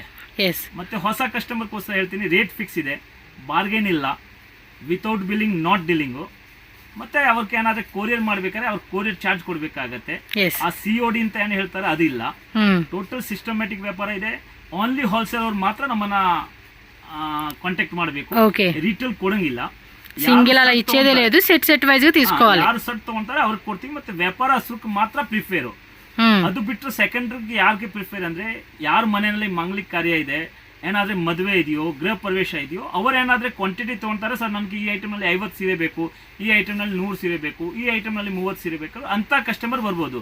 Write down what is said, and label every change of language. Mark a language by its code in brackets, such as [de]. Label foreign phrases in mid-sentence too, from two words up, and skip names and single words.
[kn] ಮತ್ತೆ ಹೊಸ ಕಸ್ಟಮರ್ಗೋಸ್ಕರ ಹೇಳ್ತೀನಿ, [en] rate fix [kn] ಇದೆ, ಬಾರ್ಗೇನ್ ಇಲ್ಲ, [en] without billing not dealing. [kn] ಮತ್ತೆ ಅವ್ರಿಗೆ ಏನಾದ್ರೆ ಕೊರಿಯರ್ ಮಾಡ್ಬೇಕಾದ್ರೆ ಅವ್ರ [en] courier charge [kn] ಕೊಡ್ಬೇಕಾಗತ್ತೆ. ಆ COD ಅಂತ ಏನ್ ಹೇಳ್ತಾರೆ ಅದಿಲ್ಲ. [en] total systematic [kn] ವ್ಯಾಪಾರ ಇದೆ. [en] only wholesale [kn] ಅವ್ರು ಮಾತ್ರ ನಮ್ಮನ್ನ ಕಾಂಟ್ಯಾಕ್ಟ್ ಮಾಡಬೇಕು. ರಿಟೇಲ್ ಕೊಡಂಗಿಲ್ಲ. [te] సింగిల్ అలా ఇచ్చేదే లేదు, [en] set set wise [te] గా తీసుకోవాలి. [kn] ಯಾರು ಸೆಟ್ ತಗೊಂತಾರೆ ಅವ್ರಿಗೆ ಕೊಡ್ತೀವಿ. ಮತ್ತೆ ವ್ಯಾಪಾರ ಹಸುಕ್ಕೆ ಮಾತ್ರ ಪ್ರಿಫೇರು. ಅದು ಬಿಟ್ಟರೆ ಸೆಕೆಂಡ್ರಿಗೆ ಯಾರಿಗೆ ಪ್ರಿಫೇರ್ ಅಂದ್ರೆ, ಯಾರ ಮನೆಯಲ್ಲಿ ಮಂಗ್ಲಿಕ್ ಕಾರ್ಯ ಇದೆ, ಏನಾದ್ರೆ ಮದುವೆ ಇದೆಯೋ, ಗೃಹ ಪ್ರವೇಶ ಇದೆಯೋ, ಅವ್ರು ಏನಾದ್ರೆ ಕ್ವಾಂಟಿಟಿ ತಗೊಂತಾರೆ. ಸರ್ ನನ್ಗೆ ಈ ಐಟಮ್ ನಲ್ಲಿ 50 ಸೀರೆ ಬೇಕು, ಈ ಐಟಮ್ ನಲ್ಲಿ 100 ಸೀರೆ ಬೇಕು, ಈ ಐಟಮ್ ನಲ್ಲಿ 30 ಸೀರೆ ಬೇಕು ಅಂತ ಕಸ್ಟಮರ್ ಬರ್ಬೋದು.